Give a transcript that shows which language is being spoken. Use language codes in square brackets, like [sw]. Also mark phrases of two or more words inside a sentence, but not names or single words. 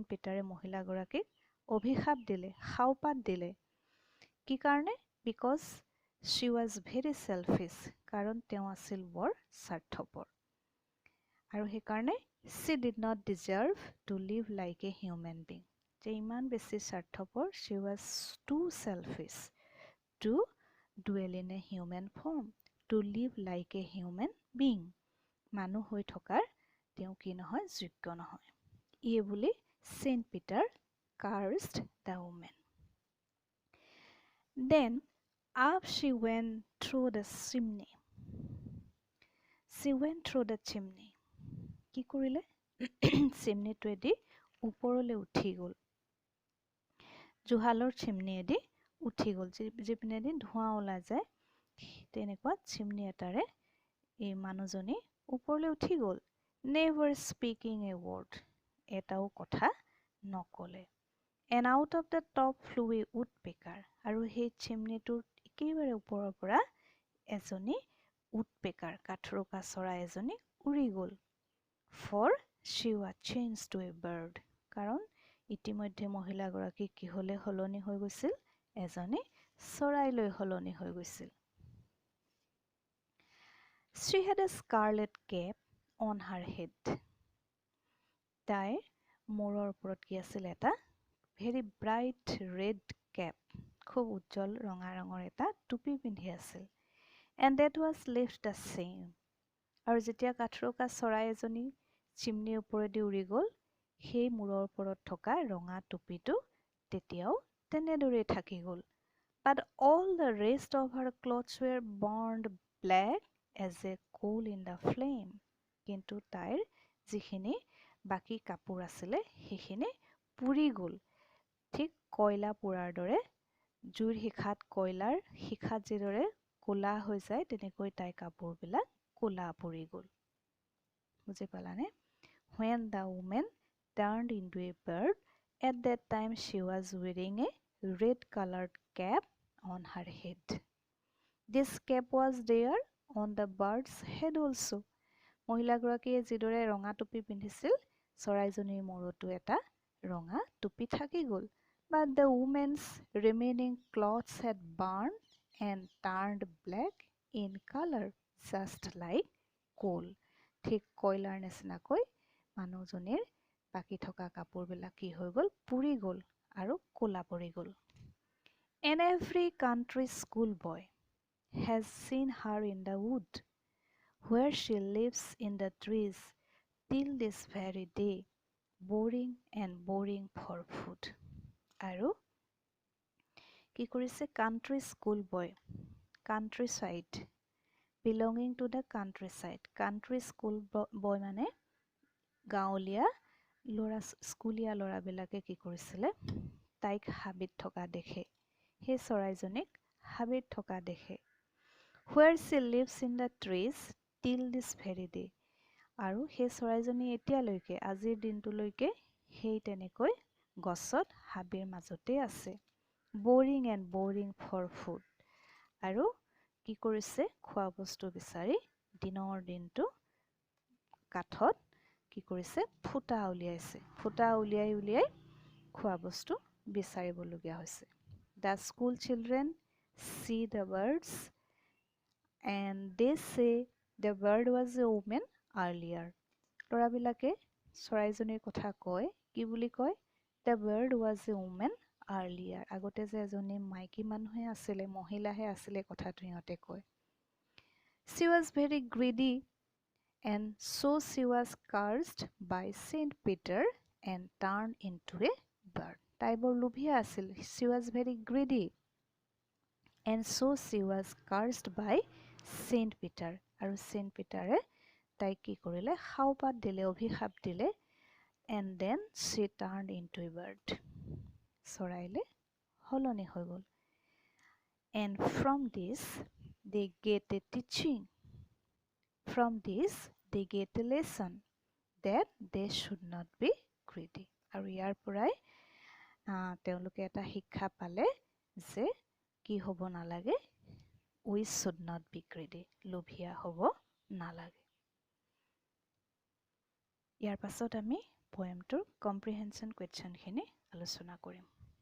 [as] পিটাৰে মহিলাগৰাকীক অভিশাপ দিলে শাওপাত দিলে কি কাৰণে বিকজ [en] she was very selfish [as] কাৰণ তেওঁ আছিল বৰ স্বাৰ্থপৰ আৰু সেইকাৰণে [en] she did not deserve to live like a human being [as] যে ইমান বেছি স্বাৰ্থপৰ [en] she was too selfish to dwell in a human form to live like a human being [as] মানুহ হৈ থকাৰ তেওঁ কি নহয় যোগ্য নহয় এই বুলি চেইণ্ট পিটাৰ [en] cursed the woman then up she went through the chimney [as] কি কৰিলে চিমনিটোৱেদি ওপৰলৈ উঠি গ'ল জুহালৰ চিমনিয়েদি উঠি গ'ল যিপিনেদি ধোঁৱা ওলাই যায় তেনেকুৱা চিমনি এটাৰে এই মানুহজনী ওপৰলৈ উঠি গ'ল [en] never speaking a word [as] এটাও কথা নকলে [en] and out of the top flew a woodpecker [as] আৰু সেই চিমনিটোৰ একেবাৰে ওপৰৰ পৰা এজনী woodpecker কাঠৰোকা চৰাই এজনী উৰি গ'ল [en] for she was changed to a bird [as] কাৰণ ইতিমধ্যে মহিলাগৰাকী কিহলে সলনি হৈ গৈছিল এজনী চৰাইলৈ সলনি হৈ গৈছিল [en] she had a scarlet cap on her head [as] তাইৰ মূৰৰ ওপৰত কি আছিল এটা [en] very bright red cap [as] খুব উজ্জ্বল ৰঙা ৰঙৰ এটা টুপি পিন্ধি আছিল [en] and that was left the same [as] আৰু যেতিয়া কাঠৰোকা চৰাই এজনী চিমনিৰ ওপৰেদি উৰি গ'ল সেই মূৰৰ ওপৰত থকা ৰঙা টুপিটো তেতিয়াও তেনেদৰেই থাকি গ'ল [en] but all the rest of her clothes were burned black as a coal in the flame [as] কিন্তু তাইৰ যিখিনি বাকী কাপোৰ আছিলে সেইখিনি পুৰি গ'ল ঠিক কয়লা পোৰাৰ দৰে জুইৰ শিখাত কয়লাৰ শিখাত যিদৰে ক'লা হৈ যায় তেনেকৈ তাই কাপোৰবিলাক ক'লা পৰি গ'ল বুজি পালানে [en] when the woman turned into a bird at that time she was wearing a red colored cap on her head this cap was there on the bird's head also [as] মহিলাগৰাকীয়ে যিদৰে ৰঙা টুপি পিন্ধিছিল চৰাইজনীৰ মূৰতো এটা ৰঙা টুপি থাকি গ'ল [en] but the woman's remaining clothes had burned and turned black in color just like coal [as] ঠিক কয়লাৰ নিচিনাকৈ মানুহজনীৰ বাকী থকা কাপোৰবিলাক কি হৈ গ'ল পুৰি গ'ল আৰু ক'লা পৰি গ'ল [en] And every country schoolboy has seen her in the wood, where she lives in the trees till this very day, boring and boring for food. [as] আৰু কি কৰিছে [en] country schoolboy, countryside, belonging to the countryside. Country schoolboy [as] মানে গাঁৱলীয়া স্কুলীয়া ল'ৰাবিলাকে কি কৰিছিলে তাইক হাবিত থকা দেখে সেই চৰাইজনীক হাবিত থকা দেখে [en] where she lives in the trees till this very day [as] আৰু সেই চৰাইজনী এতিয়ালৈকে আজিৰ দিনটোলৈকে সেই তেনেকৈ গছত হাবিৰ মাজতে আছে [en] boring and boring for food [as] আৰু কি কৰিছে খোৱা বস্তু বিচাৰি দিনৰ দিনটো কাঠত কি কৰিছে ফুটা উলিয়াই খোৱা বস্তু বিচাৰিবলগীয়া হৈছে [en] The school children see the birds and they say the bird was a woman earlier. [as] ল'ৰাবিলাকে চৰাইজনীৰ কথা কয় কি বুলি কয় [en] The bird was a woman earlier. [as] আগতে যে এজনী মাইকী মানুহে আছিলে মহিলাহে আছিলে কথাটো সিহঁতে কয় [en] She was very greedy and so she was cursed by Saint Peter and turned into a bird. [as] তাই বৰ লোভীয়া আছিল [en] She was very greedy and so she was cursed by Saint Peter [as] আৰু Saint Peterে তাইক কি কৰিলে খাওপাত দিলে অভিশাপ দিলে [en] and then she turned into a bird [as] চৰাইলে সলনি হৈ গ'ল [en] and from this they get a teaching From this, they get a lesson that they should not be greedy. [as] আৰু ইয়াৰ পৰাই তেওঁলোকে এটা শিক্ষা পালে যে কি হ'ব নালাগে [en] We should not be greedy. [as] লোভীয়া হ'ব নালাগে। ইয়াৰ পাছত আমি পয়েমটোৰ [en] comprehension question [as] আলোচনা কৰিম।